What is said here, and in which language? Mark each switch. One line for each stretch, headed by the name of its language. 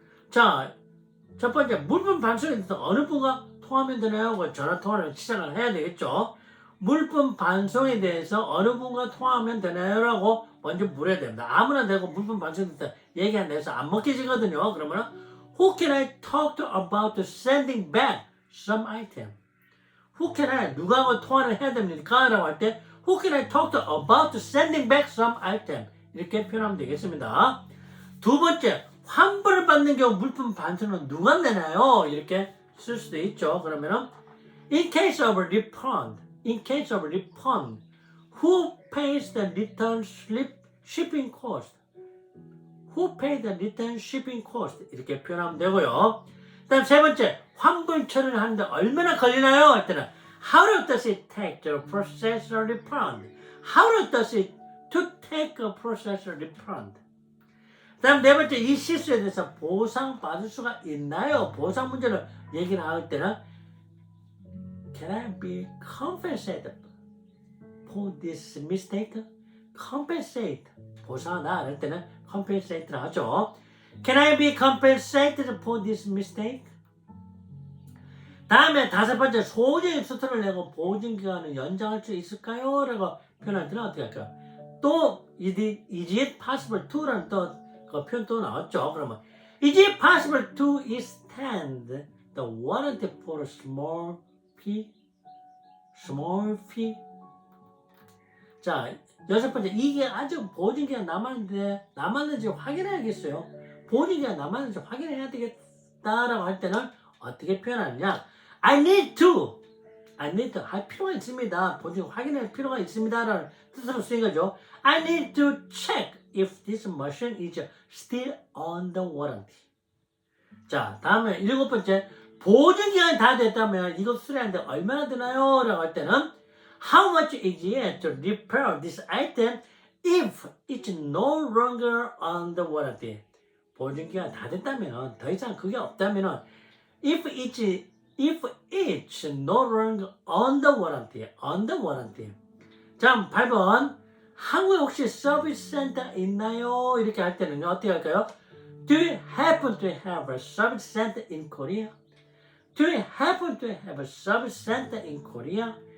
Korean: 자, 첫 번째, 물품 반송에 대해서 어느 분과 통화하면 되나요? 전화 통화를 시작을 해야 되겠죠. 물품 반송에 대해서 어느 분과 통화하면 되나요? 라고 먼저 물어야 됩니다. 아무나 되고 물품 반송에 대해서 얘기 안 해서 안 먹혀지거든요.
English: 그러면 Who can I talk to about sending back some item? Who can I,
Korean: 누가하고 통화를 해야 됩니까? 라고 할 때
English: Who can I talk to about sending back some item?
Korean: 이렇게 표현하면 되겠습니다. 두 번째, 환불을 받는 경우 물품 반송은 누가 내나요? 이렇게 쓸 수도 있죠. 그러면은
English: In case of a refund, who pays the return shipping cost? Who pays the return shipping cost?
Korean: 이렇게 표현하면 되고요. 다음 세 번째, 환불 처리를 하는데 얼마나 걸리나요? 할 때는
English: How long does it take to process a refund? How long does it to take a process a refund?
Korean: 다음 네 번째, 이 실수에 대해서 보상받을 수가 있나요? 보상 문제를 얘기를 할 때는
English: Can I be compensated for this mistake? Compensate.
Korean: 보상하다 할 때는 compensate를 하죠.
English: Can I be compensated for this mistake?
Korean: 다음에 다섯 번째, 소정의 수수료를 내고 보증기간을 연장할 수 있을까요? 라고 표현할 때는 어떻게 할까요? 또
English: is it possible to
Korean: 라는 또 그 표현 또 나왔죠. 그러면
English: is it possible to extend the warranty for a small fee?
Korean: 자, 여섯 번째, 이게 아직 보증기간 남았는지 확인해야겠어요. 보증기간 남았는지 확인해야 되겠다라고 할 때는 어떻게 표현하느냐?
English: I need to
Korean: 할 필요가 있습니다. 보증 확인할 필요가 있습니다라는 뜻으로 쓰인 거죠.
English: I need to check if this machine is still on the warranty.
Korean: 자, 다음에 일곱 번째, 보증기간이 다 됐다면 이거 수리하는데 얼마나 드나요? 라고 할 때는
English: How much is it to repair this item if it's no longer on the warranty?
Korean: 보증기간 다 됐다면, 더 이상 그게 없다면
English: if it's no longer on the warranty.
Korean: 자, 8번. 한국에 혹시 서비스 센터 있나요? 이렇게 할 때는 어떻게 할까요?
English: Do you happen to have a service center in Korea? Do you happen to have a service center in Korea?